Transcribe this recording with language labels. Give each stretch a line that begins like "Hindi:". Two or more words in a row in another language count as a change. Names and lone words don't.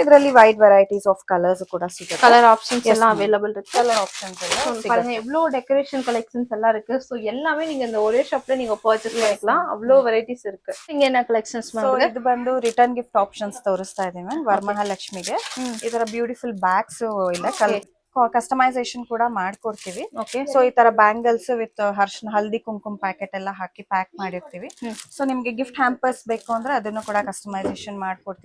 Kannada: ಇದರಲ್ಲಿ
English: wide varieties of colours
Kannada: ಕೂಡ ಸಿಗುತ್ತೆ.
English: colour options
Tamil: எல்லாம் அவைலபிள் இருக்கு.
English: colour options ಎಲ್ಲ
Tamil: பாருங்க எவ்வளவு
English: decoration collections
Tamil: எல்லாம் இருக்கு. சோ எல்லாமே நீங்க இந்த ஒரே ஷாப்ல நீங்க பர்ச்சேஸ் பண்ணிக்கலாம். அவ்வளவு வெரைட்டிஸ் இருக்கு. நீங்க என்ன கலெக்ஷன்ஸ்
Kannada: ಸೊ ಇದು ಬಂದು
English: return gift options
Kannada: ತೋರಿಸ್ತಾ ಇದೀವಿ ಮ್ಯಾಮ್. ವರಮಹಾಲಕ್ಷ್ಮಿಗೆ ಈ ತರ
English: beautiful bags
Kannada: ಇಲ್ಲ, ಕಸ್ಟಮೈಸೇಷನ್ ಕೂಡ ಮಾಡ್ಕೊಡ್ತೀವಿ. ಸೊ ಈ ತರ
English: bangles with
Kannada: ಹಲ್ದಿ ಕುಂಕುಮ ಪ್ಯಾಕೆಟ್ ಎಲ್ಲ ಹಾಕಿ ಪ್ಯಾಕ್ ಮಾಡಿರ್ತೀವಿ. ಸೊ ನಿಮ್ಗೆ
English: gift hampers
Kannada: ಬೇಕು ಅಂದ್ರೆ ಅದನ್ನು ಕೂಡ ಕಸ್ಟಮೈಸೇಷನ್ ಮಾಡ್ಕೊಡ್ತೀವಿ.